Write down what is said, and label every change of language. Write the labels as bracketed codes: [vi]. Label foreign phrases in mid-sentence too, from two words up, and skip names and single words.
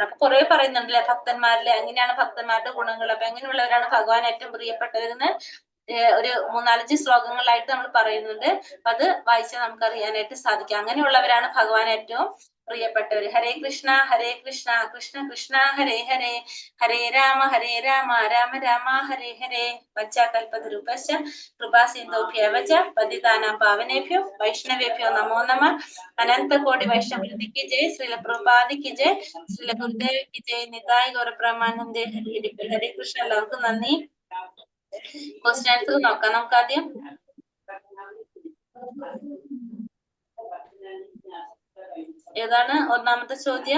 [ml] അപ്പൊ കുറെ പറയുന്നുണ്ടല്ലേ ഭക്തന്മാരിലെ, എങ്ങനെയാണ് ഭക്തന്മാരുടെ ഗുണങ്ങൾ, അപ്പൊ എങ്ങനെയുള്ളവരാണ് ഭഗവാൻ ഏറ്റവും പ്രിയപ്പെട്ടവരെന്ന് ഒരു 3-4 ശ്ലോകങ്ങളായിട്ട് നമ്മൾ പറയുന്നുണ്ട്. അപ്പൊ അത് വായിച്ചാൽ നമുക്ക് അറിയാനായിട്ട് സാധിക്കും. അങ്ങനെയുള്ളവരാണ് ഭഗവാൻ ഏറ്റവും പ്രിയപ്പെട്ടവര്. [sa] ഹരേ കൃഷ്ണ കൃഷ്ണ കൃഷ്ണ ഹരേ ഹരേ, ഹരേ രാമ രാമ രാമ ഹരേ ഹരേ. വച്ചാകൽപതരുപശ്ച കൃപാ സിന്ധുഭ്യവച പതിതാനാം പാവനേഭ്യോ വൈഷ്ണവേഭ്യോ നമോ നമഃ. [ml] അനന്തകോടി വൈഷ്ണവൃന്ദിക്ക് ജയ്. ശ്രീല പ്രഭുപാദിക്ക് ജയ്. ശ്രീല ഗുരുദേവിക്ക് ജയ്. നിതായ് ഗൗരബ്രഹ്മാനന്ദേ. ഹരേ കൃഷ്ണ. എല്ലാവർക്കും നന്ദി. [en] question answer [ml] നോക്കാം നമുക്ക് ആദ്യം. ഏതാണ് ഒന്നാമത്തെ ചോദ്യം?